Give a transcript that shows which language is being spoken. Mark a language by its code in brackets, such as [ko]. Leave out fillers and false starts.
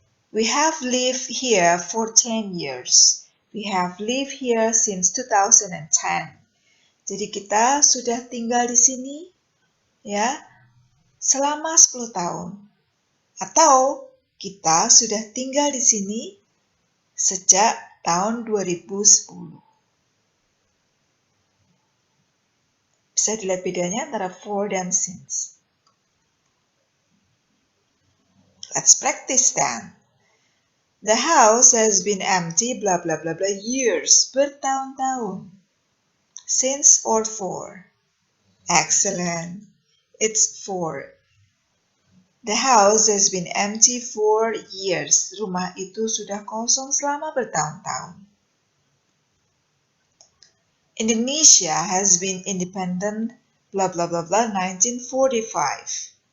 [en] We have lived here for 10 years. We have lived here since 2010. [id] Jadi kita sudah tinggal di sini ya selama 10 tahun. Atau kita sudah tinggal di sini sejak tahun 2010. Bisa dilihat bedanya antara for dan since. [en] Let's practice then. The house has been empty blah blah blah blah years, [id] bertahun-tahun. [en] Since or for? Excellent. It's for. The house has been empty for years. [id] Rumah itu sudah kosong selama bertahun-tahun. [en] Indonesia has been independent blah blah blah blah 1945.